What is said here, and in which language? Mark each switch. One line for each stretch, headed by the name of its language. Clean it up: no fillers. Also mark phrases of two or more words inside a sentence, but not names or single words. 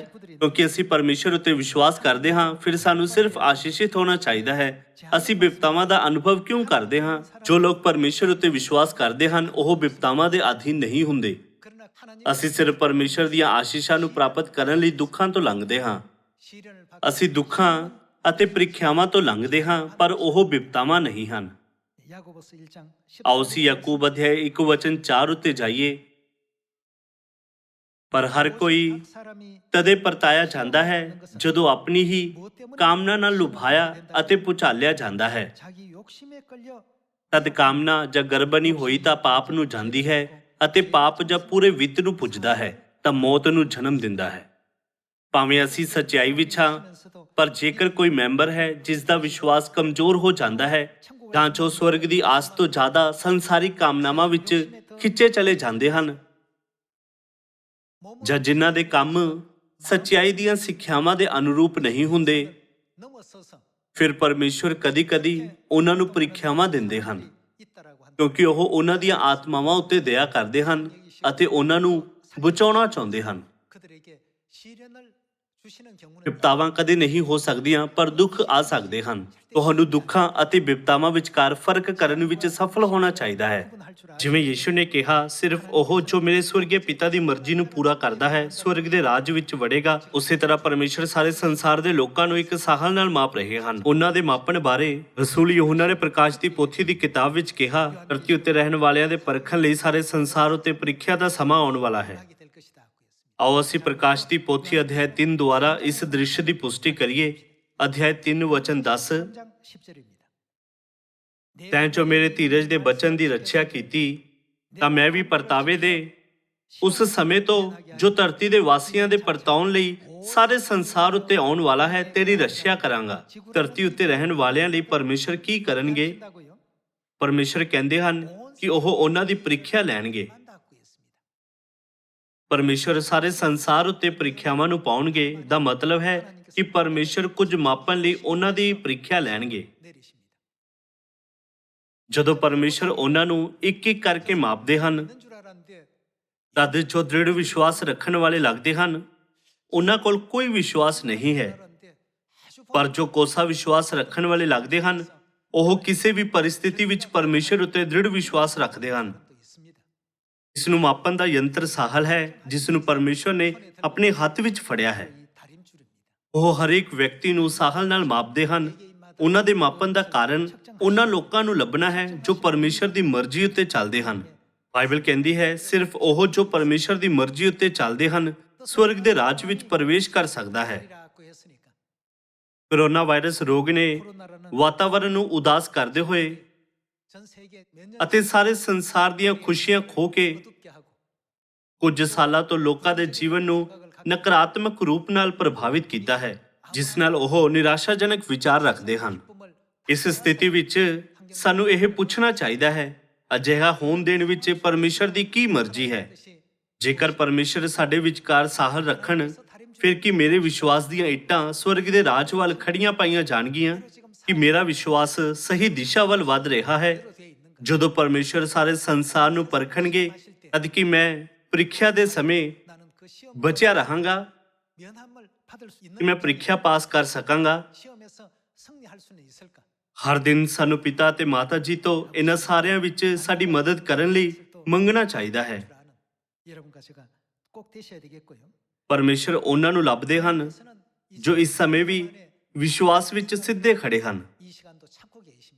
Punjabi: ਕਿਉਂਕਿ ਅਸੀਂ ਪਰਮੇਸ਼ਰ ਉੱਤੇ ਵਿਸ਼ਵਾਸ ਕਰਦੇ ਹਾਂ, ਫਿਰ ਸਾਨੂੰ ਸਿਰਫ ਆਸ਼ੀਸ਼ਿਤ ਹੋਣਾ ਚਾਹੀਦਾ ਹੈ। ਅਸੀਂ ਬਿਪਤਾਵਾਂ ਦਾ ਅਨੁਭਵ ਕਿਉਂ ਕਰਦੇ ਹਾਂ? ਜੋ ਲੋਕ ਪਰਮੇਸ਼ਰ ਉੱਤੇ ਵਿਸ਼ਵਾਸ ਕਰਦੇ ਹਨ ਉਹ ਬਿਪਤਾਵਾਂ ਦੇ ਅਧੀਨ ਨਹੀਂ ਹੁੰਦੇ।
Korean: 하나님의
Punjabi: ਅਸੀਂ ਸਿਰਫ ਪਰਮੇਸ਼ਰ ਦੀਆਂ ਆਸ਼ੀਸ਼ਾਂ ਨੂੰ ਪ੍ਰਾਪਤ ਕਰਨ ਲਈ ਦੁੱਖਾਂ ਤੋਂ ਲੰਘਦੇ ਹਾਂ।
Korean: 시련을 받고
Punjabi: ਅਸੀਂ ਦੁੱਖਾਂ ਅਤੇ ਪ੍ਰੀਖਿਆਵਾਂ ਤੋਂ ਲੰਘਦੇ ਹਾਂ, ਪਰ ਉਹ ਬਿਪਤਾਵਾਂ ਨਹੀਂ ਹਨ।
Korean: 야고보서 1장
Punjabi: ਆਓ ਅਸੀਂ ਯਾਕੂਬ ਅਧਿਆਇ 1 ਵਚਨ 4 ਉੱਤੇ ਜਾਈਏ। ਪਰ ਹਰ ਕੋਈ
Korean: 사람이
Punjabi: ਤਦੇ ਪਰਤਾਇਆ ਜਾਂਦਾ ਹੈ ਜਦੋਂ ਆਪਣੀ ਹੀ ਕਾਮਨਾ ਨਾਲ ਲੁਭਾਇਆ ਅਤੇ ਪੁਚਾਲਿਆ ਜਾਂਦਾ ਹੈ।
Korean: 자기 욕심에 끌려
Punjabi: ਤਦ ਕਾਮਨਾ ਜਾਂ ਗਰਬਨੀ ਹੋਈ ਤਾਂ ਪਾਪ ਨੂੰ ਜਾਂਦੀ ਹੈ, ਅਤੇ ਪਾਪ ਜਾਂ ਪੂਰੇ ਵਿੱਤ ਨੂੰ ਪੁੱਜਦਾ ਹੈ ਤਾਂ ਮੌਤ ਨੂੰ ਜਨਮ ਦਿੰਦਾ ਹੈ। ਭਾਵੇਂ ਅਸੀਂ ਸੱਚਾਈ ਵਿੱਚ ਹਾਂ,
Korean: 면서도
Punjabi: ਪਰ ਜੇਕਰ ਕੋਈ ਮੈਂਬਰ ਹੈ ਜਿਸ ਦਾ ਵਿਸ਼ਵਾਸ ਕਮਜ਼ੋਰ ਹੋ ਜਾਂਦਾ ਹੈ, ਤਾਂ ਜੋ ਸਵਰਗ ਦੀ ਆਸ ਤੋਂ ਜ਼ਿਆਦਾ ਸੰਸਾਰਿਕ ਕਾਮਨਾਵਾਂ ਵਿੱਚ ਖਿੱਚੇ ਚਲੇ ਜਾਂਦੇ ਹਨ, ਜਾਂ ਜਿਨ੍ਹਾਂ ਦੇ ਕੰਮ ਸੱਚਾਈ ਦੀਆਂ ਸਿੱਖਿਆਵਾਂ ਦੇ ਅਨੁਰੂਪ ਨਹੀਂ ਹੁੰਦੇ,
Korean: 넘어서서
Punjabi: ਫਿਰ ਪਰਮੇਸ਼ਵਰ ਕਦੀ-ਕਦੀ ਉਹਨਾਂ ਨੂੰ ਪ੍ਰੀਖਿਆਵਾਂ ਦਿੰਦੇ ਹਨ,
Korean: 있다라고 한다.
Punjabi: ਕਿਉਂਕਿ ਉਹ ਉਹਨਾਂ ਦੀਆਂ ਆਤਮਾਵਾਂ ਉੱਤੇ ਦਇਆ ਕਰਦੇ ਹਨ ਅਤੇ ਉਹਨਾਂ ਨੂੰ ਬਚਾਉਣਾ ਚਾਹੁੰਦੇ ਹਨ।
Korean: 그들에게 시련을 주시는 경우는
Punjabi: ਬਿਪਤਾਵਾਂ ਕਦੇ ਨਹੀਂ ਹੋ ਸਕਦੀਆਂ, ਪਰ ਦੁੱਖ ਆ ਸਕਦੇ ਹਨ। ਤੁਹਾਨੂੰ ਦੁੱਖਾਂ ਅਤੇ ਬਿਪਤਾਵਾਂ ਵਿਚਕਾਰ ਫਰਕ ਕਰਨ ਵਿੱਚ ਸਫਲ ਹੋਣਾ ਚਾਹੀਦਾ ਹੈ।
Korean: 구분할 줄 알아야
Punjabi: ਜਿਵੇਂ ਯਿਸੂ ਨੇ ਕਿਹਾ, ਸਿਰਫ ਉਹ ਜੋ ਮੇਰੇ ਸਵਰਗੀ ਪਿਤਾ ਦੀ ਮਰਜ਼ੀ ਨੂੰ ਪੂਰਾ ਕਰਦਾ ਹੈ ਸਵਰਗ ਦੇ ਰਾਜ ਵਿੱਚ ਵੜੇਗਾ। ਉਸੇ ਤਰ੍ਹਾਂ ਪਰਮੇਸ਼ਰ ਸਾਰੇ ਸੰਸਾਰ ਦੇ ਲੋਕਾਂ ਨੂੰ ਇੱਕ ਸਾਹਲ ਨਾਲ ਮਾਪ ਰਹੇ ਹਨ। ਉਹਨਾਂ ਦੇ ਮਾਪਣ ਬਾਰੇ ਰਸੂਲ ਯਹੂਨਾ ਨੇ ਪ੍ਰਕਾਸ਼ ਦੀ ਪੋਥੀ ਦੀ ਕਿਤਾਬ ਵਿੱਚ ਕਿਹਾ, ਧਰਤੀ ਉੱਤੇ ਰਹਿਣ ਵਾਲਿਆਂ ਦੇ ਪਰਖਣ ਲਈ ਸਾਰੇ ਸੰਸਾਰ ਉੱਤੇ ਪ੍ਰੀਖਿਆ ਦਾ ਸਮਾਂ ਆਉਣ ਵਾਲਾ ਹੈ।
Korean: 하게 될 것이다.
Punjabi: ਆਓ ਅਸੀਂ ਪ੍ਰਕਾਸ਼ ਦੀ ਪੋਥੀ ਅਧਿਆਇ 3 ਦੁਆਰਾ ਇਸ ਦ੍ਰਿਸ਼ ਦੀ ਪੁਸ਼ਟੀ ਕਰੀਏ। ਅਧਿਆਇ 3 ਵਚਨ 10,
Korean: 3장 10절입니다.
Punjabi: ਤੈਂ ਜੋ ਮੇਰੇ ਧੀਰਜ ਦੇ ਬਚਨ ਦੀ ਰੱਖਿਆ ਕੀਤੀ, ਤਾਂ ਮੈਂ ਵੀ ਪਰਤਾਵੇ ਦੇ ਉਸ ਸਮੇਂ ਤੋਂ ਜੋ ਧਰਤੀ ਦੇ ਵਾਸੀਆਂ ਦੇ ਪਰਤਾਉਣ ਲਈ ਸਾਰੇ ਸੰਸਾਰ ਉੱਤੇ ਆਉਣ ਵਾਲਾ ਹੈ ਤੇਰੀ ਰੱਖਿਆ ਕਰਾਂਗਾ। ਧਰਤੀ ਉੱਤੇ ਰਹਿਣ ਵਾਲਿਆਂ ਲਈ ਪਰਮੇਸ਼ਰ ਕੀ ਕਰਨਗੇ?
Korean: 한다고요?
Punjabi: ਪਰਮੇਸ਼ਰ ਕਹਿੰਦੇ ਹਨ ਕਿ ਉਹ ਉਹਨਾਂ ਦੀ ਪ੍ਰੀਖਿਆ ਲੈਣਗੇ।
Korean: 한다고 했습니다.
Punjabi: ਪਰਮੇਸ਼ਰ ਸਾਰੇ ਸੰਸਾਰ ਉੱਤੇ ਪ੍ਰੀਖਿਆਵਾਂ ਨੂੰ ਪਾਉਣਗੇ ਦਾ ਮਤਲਬ ਹੈ ਕਿ ਪਰਮੇਸ਼ਰ ਕੁਝ ਮਾਪਣ ਲਈ ਉਹਨਾਂ ਦੀ ਪ੍ਰੀਖਿਆ ਲੈਣਗੇ।
Korean: 내리십니다.
Punjabi: ਜਦੋਂ ਪਰਮੇਸ਼ਰ ਉਹਨਾਂ ਨੂੰ ਇੱਕ-ਇੱਕ ਕਰਕੇ ਮਾਪਦੇ ਹਨ,
Korean: 있는 줄 알았는데
Punjabi: ਤਦ ਜੋ ਦ੍ਰਿੜ ਵਿਸ਼ਵਾਸ ਰੱਖਣ ਵਾਲੇ ਲੱਗਦੇ ਹਨ, ਉਹਨਾਂ ਕੋਲ ਕੋਈ ਵਿਸ਼ਵਾਸ ਨਹੀਂ ਹੈ।
Korean: 알았는데 아주
Punjabi: ਪਰ ਜੋ ਕੋਸਾ ਵਿਸ਼ਵਾਸ ਰੱਖਣ ਵਾਲੇ ਲੱਗਦੇ ਹਨ, ਉਹ ਕਿਸੇ ਵੀ ਪਰਿਸਥਿਤੀ ਵਿੱਚ ਪਰਮੇਸ਼ਰ ਉੱਤੇ ਦ੍ਰਿੜ ਵਿਸ਼ਵਾਸ ਰੱਖਦੇ ਹਨ।
Korean: 또 있습니다.
Punjabi: ਇਸ ਨੂੰ ਮਾਪਣ ਦਾ ਯੰਤਰ ਸਾਹਲ ਹੈ, ਜਿਸ ਨੂੰ ਪਰਮੇਸ਼ਰ ਨੇ ਆਪਣੇ ਹੱਥ ਵਿੱਚ ਫੜਿਆ ਹੈ।
Korean: 이 다림줄입니다.
Punjabi: ਉਹ ਹਰੇਕ ਵਿਅਕਤੀ ਨੂੰ ਸਾਹਲ ਨਾਲ ਮਾਪਦੇ ਹਨ। ਉਹਨਾਂ ਦੇ ਮਾਪਣ ਦਾ ਕਾਰਨ ਉਹਨਾਂ ਲੋਕਾਂ ਨੂੰ ਲੱਭਣਾ ਹੈ ਜੋ ਪਰਮੇਸ਼ਰ ਦੀ ਮਰਜ਼ੀ ਉੱਤੇ ਚੱਲਦੇ ਹਨ। ਬਾਈਬਲ ਕਹਿੰਦੀ ਹੈ, ਸਿਰਫ ਉਹ ਜੋ ਪਰਮੇਸ਼ਰ ਦੀ ਮਰਜ਼ੀ ਉੱਤੇ ਚੱਲਦੇ ਹਨ ਸਵਰਗ ਦੇ ਰਾਜ ਵਿੱਚ ਪ੍ਰਵੇਸ਼ ਕਰ ਸਕਦਾ ਹੈ।
Korean: 이라고 했으니까
Punjabi: ਕੋਰੋਨਾ ਵਾਇਰਸ ਰੋਗ ਨੇ
Korean: 코로나라는
Punjabi: ਵਾਤਾਵਰਣ ਨੂੰ ਉਦਾਸ ਕਰਦੇ ਹੋਏ
Korean: 전 세계 몇 년
Punjabi: ਅਤੇ ਸਾਰੇ ਸੰਸਾਰ ਦੀਆਂ ਖੁਸ਼ੀਆਂ ਖੋ ਕੇ
Korean: 어둡게 하고
Punjabi: ਕੁਝ ਸਾਲਾਂ ਤੋਂ ਲੋਕਾਂ ਦੇ ਜੀਵਨ ਨੂੰ ਨਕਾਰਾਤਮਕ ਰੂਪ ਨਾਲ ਪ੍ਰਭਾਵਿਤ ਕੀਤਾ ਹੈ, ਜਿਸ ਨਾਲ ਉਹ ਨਿਰਾਸ਼ਾਜਨਕ ਵਿਚਾਰ ਰੱਖਦੇ ਹਨ।
Korean: 꿈을
Punjabi: ਇਸ ਸਥਿਤੀ ਵਿੱਚ ਸਾਨੂੰ ਇਹ ਪੁੱਛਣਾ ਚਾਹੀਦਾ ਹੈ, ਅਜਿਹਾ ਹੋਣ ਦੇਣ ਵਿੱਚ ਪਰਮੇਸ਼ਰ ਦੀ ਕੀ ਮਰਜ਼ੀ ਹੈ?
Korean: 것이
Punjabi: ਜੇਕਰ ਪਰਮੇਸ਼ਰ ਸਾਡੇ ਵਿਚਕਾਰ ਸਾਹਲ ਰੱਖਣ, ਫਿਰ ਕੀ ਮੇਰੇ ਵਿਸ਼ਵਾਸ ਦੀਆਂ ਇੱਟਾਂ ਸਵਰਗ ਦੇ ਰਾਜ ਵੱਲ ਖੜੀਆਂ ਪਾਈਆਂ ਜਾਣਗੀਆਂ? ਕਿ ਮੇਰਾ ਵਿਸ਼ਵਾਸ ਸਹੀ ਦਿਸ਼ਾ ਵੱਲ ਵੱਧ ਰਿਹਾ ਹੈ?
Korean: 되어 있는 것.
Punjabi: ਜਦੋਂ ਪਰਮੇਸ਼ਰ ਸਾਰੇ ਸੰਸਾਰ ਨੂੰ ਪਰਖਣਗੇ, ਤਦ ਕਿ ਮੈਂ ਪ੍ਰੀਖਿਆ ਦੇ ਸਮੇਂ
Korean: 나는 그 시험
Punjabi: ਬਚਿਆ ਰਹਾਂਗਾ,
Korean: 면함을 받을 수
Punjabi: ਕਿ
Korean: 있는
Punjabi: ਮੈਂ ਪ੍ਰੀਖਿਆ ਪਾਸ ਕਰ ਸਕਾਂਗਾ।
Korean: 시험에서 승리할 수는 있을까?
Punjabi: ਹਰ ਦਿਨ ਸਾਨੂੰ ਪਿਤਾ ਤੇ ਮਾਤਾ ਜੀ ਤੋਂ ਇਹਨਾਂ ਸਾਰਿਆਂ ਵਿੱਚ ਸਾਡੀ ਮਦਦ ਕਰਨ ਲਈ ਮੰਗਣਾ ਚਾਹੀਦਾ ਹੈ।
Korean: 줄 아는 여러분과 제가 꼭 되셔야 되겠고요.
Punjabi: ਪਰਮੇਸ਼ਰ ਉਹਨਾਂ ਨੂੰ ਲੱਭਦੇ ਹਨ
Korean: 그래서는 이
Punjabi: ਜੋ ਇਸ ਸਮੇਂ ਵੀ ਵਿਸ਼ਵਾਸ ਵਿੱਚ ਸਿੱਧੇ ਖੜੇ ਹਨ।
Korean: 이 시간도 찾고 계십니다.